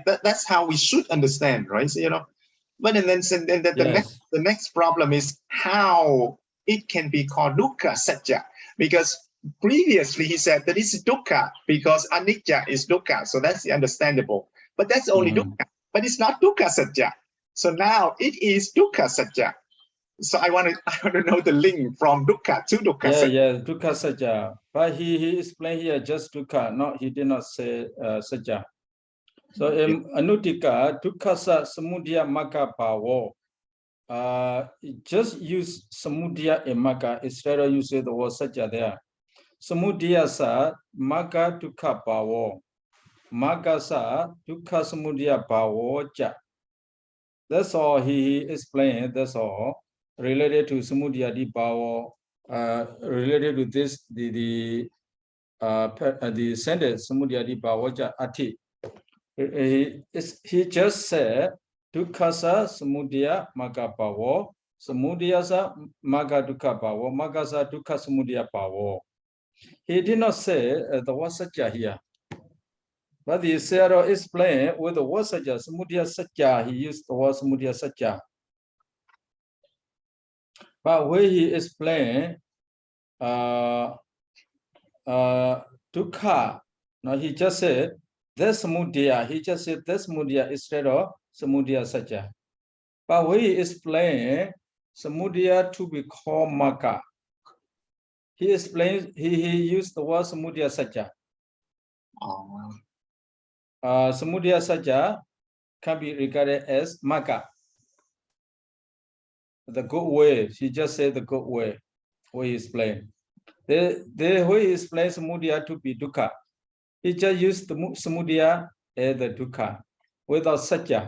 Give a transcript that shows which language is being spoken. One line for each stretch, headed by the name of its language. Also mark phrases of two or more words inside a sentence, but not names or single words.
English: That's how we should understand, right? So, but then the next problem is how it can be called
Pali: dukkha sajja,
English: because previously he said that it's dukkha because anicca is dukkha, so that's understandable. But that's only dukkha, but it's not
Pali: dukkha sajja.
English: So now it is
Pali: dukkha sajja.
English: So I want to know the link from dukkha to
Pali: dukkha sajja. Yeah, dukkha sajja.
English: But he explained here just dukkha. No, he did not say sajja. So in anutika,
Pali: dukkha samudaya magga bhavo.
English: Just use samudaya and magga instead of using the word sajja there.
Pali: Samudaya sa magga dukkha bhavo. Magga sa dukkha samudaya bhavo ja.
English: That's all he explained. That's all related to
Pali: samudaya bhavo.
English: Related to this, the sentence
Pali: samudaya bhavo ja ati.
English: He just said
Pali: dukkha samudaya magga bhavo, samudaya sa magga dukkha bhavo, magga sa dukkha samudaya bhavo.
English: He did not say the word sajja here. But the Sayadaw explained with the word sajja,
Pali: samudaya sajja,
English: he used the word
Pali: samudaya sajja.
English: But when he explained dukkha, now he just said that's samudaya. He just said that's samudaya instead of
Pali: samudaya sajja.
English: But when he explained samudaya to be called magga, he explained he used the word
Pali: samudaya sajja. Samudaya sajja
English: can be regarded as magga. The good way. He just said the good way. What he explained. The way he explained samudaya to be dukkha, he just used the samudaya as the dukkha without sajja.